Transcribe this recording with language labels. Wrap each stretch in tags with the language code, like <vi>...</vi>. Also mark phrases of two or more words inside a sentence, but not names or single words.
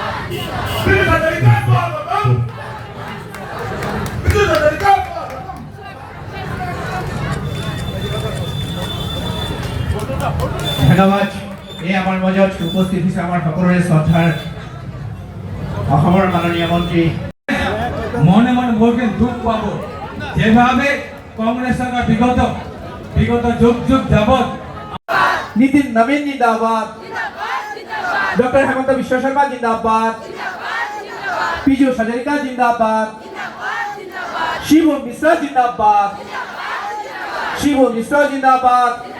<as>ধন্যবাদ। এই আমাৰ মাজত উপস্থিত হৈছে আমাৰ সকলোৰে শ্ৰদ্ধাৰ অসমৰ মাননীয় মন্ত্ৰী।</as> <bn>মনে মনে বলবেন দুঃখ পাবো যেভাবে কংগ্রেস সরকার বিগত যুগ যুগ যাবৎ নীতিন নবীন জিন্দাবাদ, ডক্টর হেমন্ত বিশ্ব শর্মা জিন্দাবাদ, পীযূষ হাজারিকা জিন্দাবাদ, শিবু মিশ্র জিন্দাবাদ, শিবু মিশ্র জিন্দাবাদ।</bn>